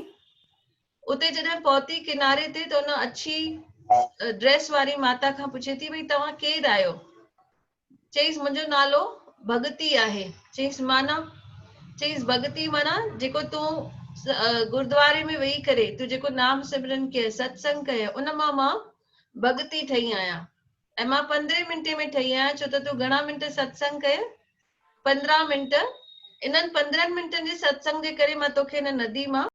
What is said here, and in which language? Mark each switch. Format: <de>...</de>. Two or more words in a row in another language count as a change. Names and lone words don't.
<sd>उते जॾहिं पहुती किनारे ते त उन अच्छी ड्रेस वारी माता खां पुछे थी भई तव्हां केरु आहियो? चईसि मुंहिंजो नालो भगती आहे। चईसि माना? चईसि भगती माना जेको तूं गुरुद्वारे में वेही करे तूं जेको नाम सिमरन कय, सत्संग कय, उन मां भगती ठही आहियां। ऐं मां 15 मिंटे में ठही आहियां। छो त तूं घणा मिंट सत्संग कय? 15 मिंट। इन्हनि 15 मिंटनि जे सत्संग जे करे मां तोखे हिन नदी मां</sd>